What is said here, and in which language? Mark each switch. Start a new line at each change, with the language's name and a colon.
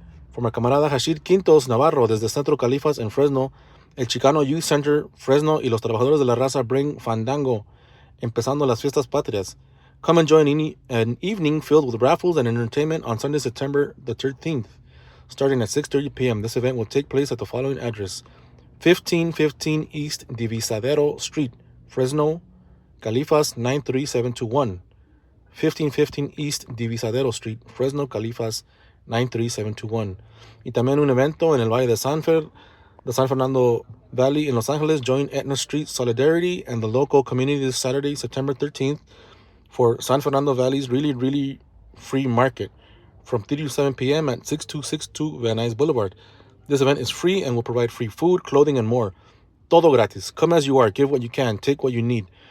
English: For my
Spanish: camarada Hashid Quintos Navarro desde Centro Califas en Fresno, el Chicano Youth Center Fresno y los Trabajadores de la Raza
English: bring
Spanish: Fandango, empezando las fiestas patrias.
English: Come and join an evening filled with raffles and entertainment on Sunday, September the 13th, starting at 6:30 p.m. This event will take place at the following address: 1515 East Divisadero Street, Fresno, Califas 93721. 1515 East Divisadero Street, Fresno, Califas 93721.
Spanish: Y también un evento en el Valle de San Fernando Valley in Los Angeles.
English: Join Etna Street Solidarity and the local community this Saturday, September 13th, for San Fernando Valley's really free market from 3 to 7 p.m. at 6262 Van Nuys Boulevard. This event is free and will provide free food, clothing, and more.
Spanish: Todo gratis.
English: Come as you are. Give what you can. Take what you need.